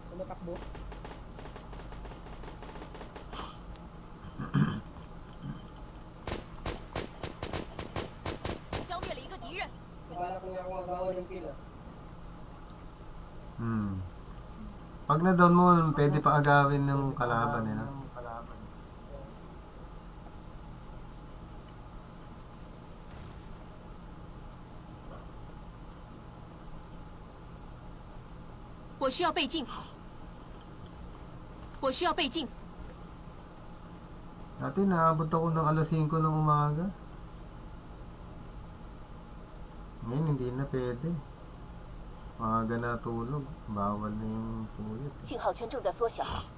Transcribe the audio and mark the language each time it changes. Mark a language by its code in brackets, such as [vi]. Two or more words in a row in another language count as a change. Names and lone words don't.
[tl] Takbo. [zh] 消灭了一个敌人。 [tl] Nagbalak lang ako magawa ng kill ah. Pag na-down mo, pwede pa agawin ng kalaban eh, no? [zh] 我需要倍镜。我需要倍镜。 [tl] Dati naabot ako ng alas 5 ng umaga. Ngayon hindi na pwede. Maaga na tulog. Bawal na yung tuyot. [zh] 信号圈正在缩小，